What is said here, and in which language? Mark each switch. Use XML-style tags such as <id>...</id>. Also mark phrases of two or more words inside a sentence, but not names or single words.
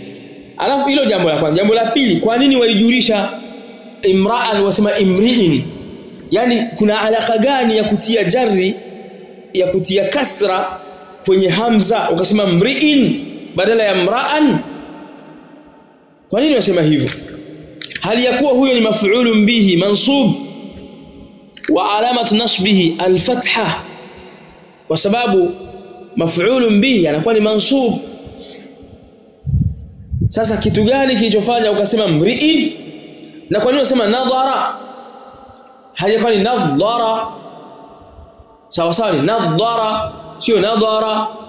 <sw>Alafu hilo jambo la kwanza. Jambo la pili, kwa nini waijurisha imra'an wasema imri'in? Yani kuna alaka gani ya kutia jarri, ya kutia kasra kwenye hamza ukasema mri'in badala ya mra'an? Kwa nini wasema hivyo? Hali ya kuwa huyo ni</sw> <ar>مفعول به منصوب وعلامة نصبه الفتحة,</ar> <sw>kwa sababu</sw> <ar>مفعول به</ar> <sw>anakuwa ni mansub. Sasa kitu gani kilichofanya ukasema mri'in? Na kwa nini unasema nadhara? Hajakuwa ni nadhara. Sawa sawa, ni nadhara sio nadhara.</sw>